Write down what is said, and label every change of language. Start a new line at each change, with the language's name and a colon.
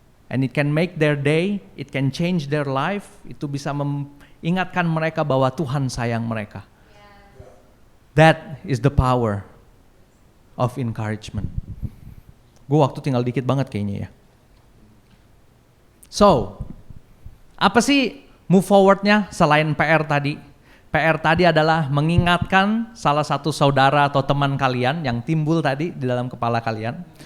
English: And it can make their day, it can change their life.
Indonesian: Itu bisa mengingatkan mereka bahwa Tuhan sayang mereka.
English: That is the power of encouragement.
Indonesian: Gue waktu tinggal dikit banget kayaknya ya. So, apa sih
English: move forward-
Indonesian: nya selain PR tadi? PR tadi adalah mengingatkan salah satu saudara atau teman kalian yang timbul tadi di dalam kepala kalian.